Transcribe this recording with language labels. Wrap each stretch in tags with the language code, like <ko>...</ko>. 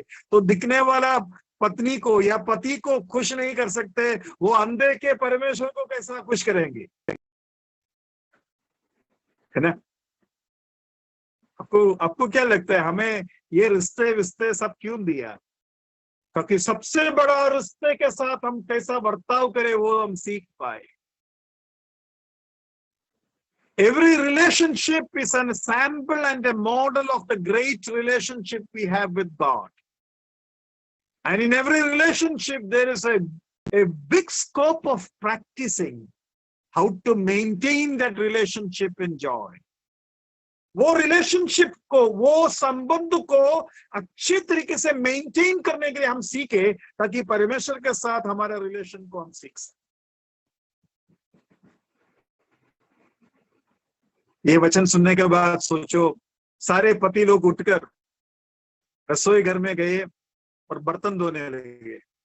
<hi>तो दिखने वाला पत्नी को या पति को खुश नहीं कर सकते, वो अंधे के परमेश्वर को कैसा खुश करेंगे, है ना? आपको क्या लगता है, हमें ये रिश्ते सब क्यों दिया? क्योंकि सबसे बड़ा रिश्ते के साथ हम कैसा बर्ताव करें वो हम सीख पाए।</hi> <en>Every relationship is an sample and a model of the great relationship we have with God. And in every relationship, there is a big scope of practicing how to maintain that relationship in joy.</en> <hi>वो relationship को, वो संबंध को अच्छे तरीके से maintain करने के लिए हम सीखे, ताकि परमेश्वर के साथ हमारा रिलेशन को हम सीख सकें। ये वचन सुनने के बाद सोचो, सारे पति लोग उठकर रसोई घर में गए और बर्तन धोने लगे।</hi>